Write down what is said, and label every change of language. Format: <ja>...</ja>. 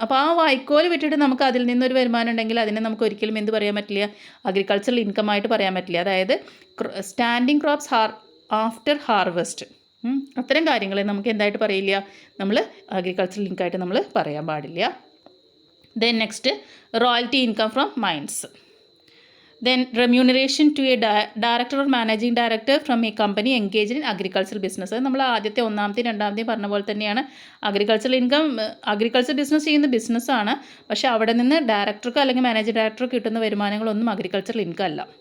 <ml>അപ്പോൾ ആ വൈക്കോൽ വിറ്റിട്ട് നമുക്ക് അതിൽ നിന്നൊരു വരുമാനം ഉണ്ടെങ്കിൽ അതിനെ നമുക്ക് ഒരിക്കലും എന്ത് പറയാൻ പറ്റില്ല, അഗ്രികൾച്ചറൽ ഇൻകം ആയിട്ട് പറയാൻ പറ്റില്ല. അതായത്</ml> <en>standing crops after harvest,</en> <ml>അത്തരം കാര്യങ്ങളെ നമുക്ക് എന്തായിട്ട് പറയില്ല, നമ്മൾ അഗ്രികൾച്ചറൽ ഇൻകമായിട്ട് നമ്മൾ പറയാൻ പാടില്ല.</ml> <en>Then next royalty income from mines. Then remuneration to a director or managing director from a company engaged in agricultural business.</en> <ml>അത് നമ്മൾ ആദ്യത്തെ ഒന്നാമത്തെയും രണ്ടാമത്തെയും പറഞ്ഞ പോലെ തന്നെയാണ്. അഗ്രികൾച്ചറൽ ഇൻകം, അഗ്രികൾച്ചർ ബിസിനസ് ചെയ്യുന്ന ബിസിനസ്സാണ്. പക്ഷേ അവിടെ നിന്ന് ഡയറക്ടർക്ക് അല്ലെങ്കിൽ മാനേജിംഗ് ഡയറക്ടർക്ക് കിട്ടുന്ന വരുമാനങ്ങളൊന്നും അഗ്രികൾച്ചറൽ ഇൻകം അല്ല.</ml>